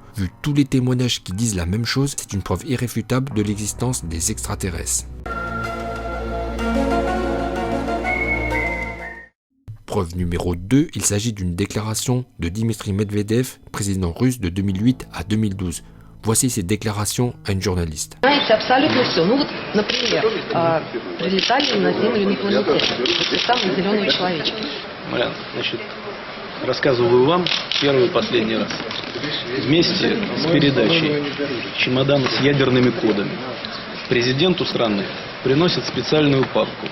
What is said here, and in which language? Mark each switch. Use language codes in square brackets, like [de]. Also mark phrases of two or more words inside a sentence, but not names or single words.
[fr] Vu tous les témoignages qui disent la même chose, c'est une preuve irréfutable de l'existence des extraterrestres. Preuve numéro 2, il s'agit d'une déclaration de Dmitri Medvedev, président russe de 2008 à 2012. Voici ses déclarations à une journaliste. [ru] Знаете абсолютно все. Ну вот, например, прилетали на Землю инопланетяне. Те самые зеленые человечки. Марьяна, значит, рассказываю вам первый и последний раз. Вместе с передачей чемодана с ядерными кодами президенту страны приносят специальную папку.